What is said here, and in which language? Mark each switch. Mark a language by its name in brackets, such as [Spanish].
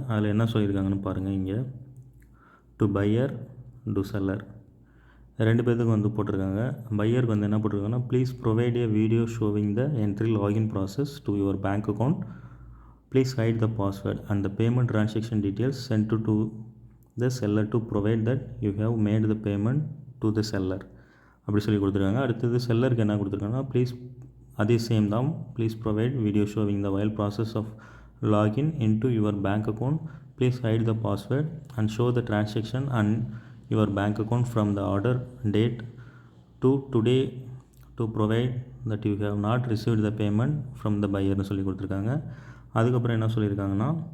[Tamil] அதில் என்ன சொல்லியிருக்காங்கன்னு பாருங்கள். இங்கே டு பையர் டு செல்லர் 2 பேர்த்துக்கு வந்து போட்டிருக்காங்க. பையருக்கு வந்து என்ன போட்டிருக்காங்கன்னா, [English] Please provide a video showing the entry login process to your bank account. Please hide the password and the payment transaction details sent to the seller to provide that you have made the payment to the seller. [Tamil] அப்படி சொல்லி கொடுத்துருக்காங்க. அடுத்தது செல்லருக்கு என்ன கொடுத்துருக்காங்கன்னா, please அதே same தான், [English] Please provide video showing the while process of login into your bank account. Please hide the password and show the transaction and your bank account from the order date to today to provide that you have not received the payment from the பையர்னு [Tamil] சொல்லி கொடுத்துருக்காங்க. அதுக்கப்புறம் என்ன சொல்லியிருக்காங்கன்னா,